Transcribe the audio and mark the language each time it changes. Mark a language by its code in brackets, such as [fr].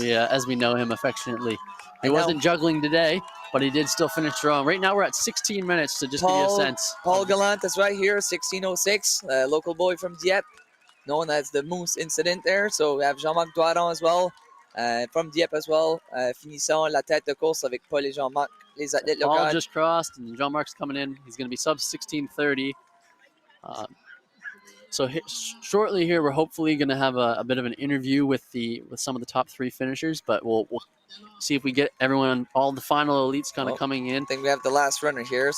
[en] as we know him affectionately. He wasn't juggling today, but he did still finish strong. Right now we're at 16 minutes to just give you a sense. Paul Gallant is right here, 16:06, a local boy from Dieppe, known as the Moose incident there. So we have Jean-Marc Doiron as well, from Dieppe as well. [fr] Finissant la tête de course avec Paul et Jean-Marc, les athlètes locaux. [en] Paul just crossed, and Jean-Marc's coming in. He's going to be sub 16:30. So shortly here, we're hopefully going to have a bit of an interview with some of the top three finishers, but we'll see if we get everyone, all the final elites kind of coming in. I think we have the last runner here.